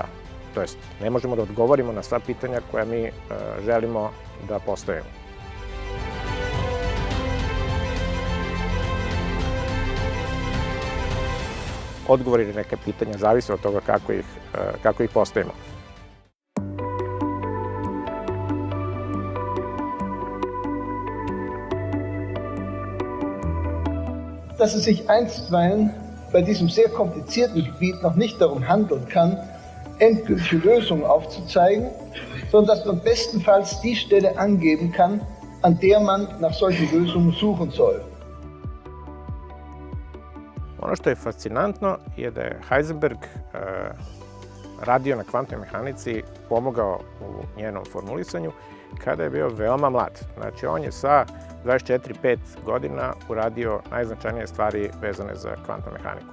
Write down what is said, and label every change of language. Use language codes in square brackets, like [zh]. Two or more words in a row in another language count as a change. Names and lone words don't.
[sr] To jest, ne možemo da odgovorimo na sva pitanja koja mi želimo da postavimo. Odgovori na neke pitanja zavise od toga kako ih postavimo. [de] Dass es sich einstweilen bei diesem sehr komplizierten Gebiet noch nicht darum handeln kann, endgültige Lösungen aufzuzeigen, sondern dass man bestenfalls die Stelle angeben kann, an der man nach solchen Lösungen suchen soll. [sr] Ono što je fascinantno je da je Heisenberg radio na kvantnoj mehanici, pomogao u njenom formulisanju kada je bio veoma mlad. Znači, on je sa 24-5 godina uradio najznačajnije stvari vezane za kvantnu mehaniku.